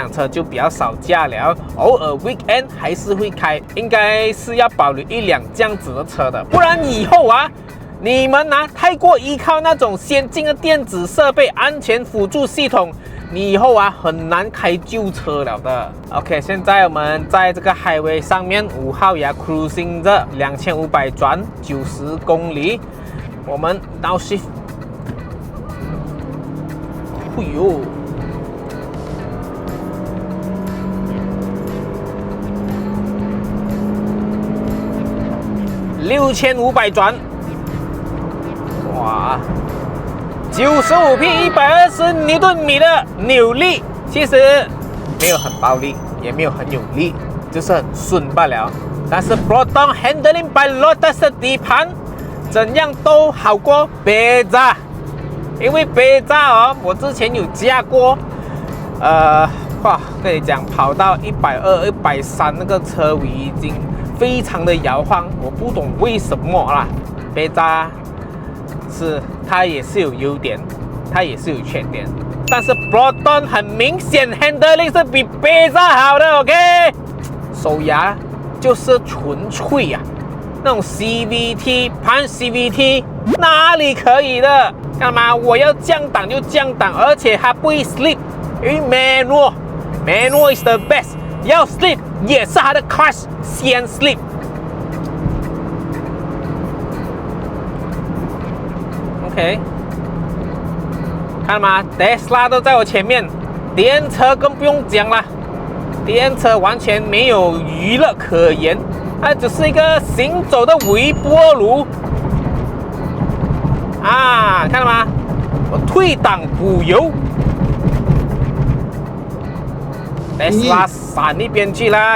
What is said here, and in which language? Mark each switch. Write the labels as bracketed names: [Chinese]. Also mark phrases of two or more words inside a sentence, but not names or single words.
[Chinese] 輛車就比較少駕了，偶爾 weekend 還是會開，應該是要保留一輛這樣子的車的，不然以後啊，你們太過依靠那種先進的電子設備、安全輔助系統，你以後很難開舊車了的。OK， 現在我們在這個 highway 上面5號牙 cruising 着2500轉90公里，我們 downshift。哎呦，6500轉，哇，95匹120牛頓米的扭力，其實沒有很暴力，也沒有很有力，就是很順罷了。但是 Proton [English] Handling by Lotus [Chinese] 的底盤怎樣都好過Beza。因為Beza我之前有駕過，跟你講，跑到120、130那個車尾已經非常的搖晃，我不懂為什麼啦。Beza它也是有優點，它也是有缺點，但是 Proton 很明顯 handling 是比Beza好的 ，OK？手牙就是純粹啊，那種 CVT 盘 CVT 哪裡可以的？幹嘛？我要降檔就降檔，而且它不會 slip， 因為 [English] manual is the best， [Chinese] 要 slip 也是它的 clutch 先 slip。OK， 看到嗎 ？Tesla 都在我前面，電車更不用講了，電車完全沒有娛樂可言，它只是一個行走的微波爐。看到嗎？我退檔補油，Tesla 閃一邊去啦！